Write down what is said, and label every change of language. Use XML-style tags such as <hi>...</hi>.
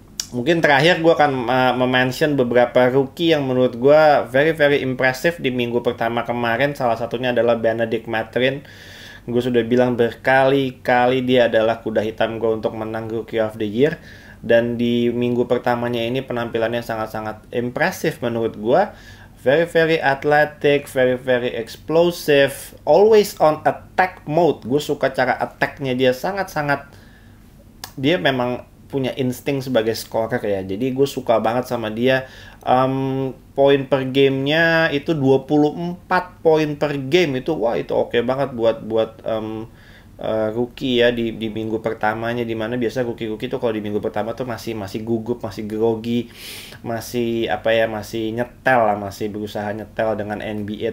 <id>Mungkin terakhir gue akan mention beberapa rookie yang menurut gue</id> <en>very very impressive</en> <id>di minggu pertama kemarin. Salah satunya adalah Bennedict Mathurin. Gue sudah bilang berkali-kali dia adalah kuda hitam gue untuk menang Rookie of the Year. Dan di minggu pertamanya ini penampilannya sangat-sangat impressive menurut gue.</id> <en>Very very athletic, very very explosive, always on attack mode.</en> <id>Gue suka cara attack-nya dia, sangat-sangat, dia memang punya insting sebagai scorer ya. Jadi gue suka banget sama dia. Poin per gamenya itu 24 poin per game, itu wah itu oke banget buat rookie ya di minggu pertamanya, dimana biasa rookie tuh kalau di minggu pertama tuh masih gugup, masih grogi, masih masih nyetel lah, masih berusaha nyetel dengan NBA.</id>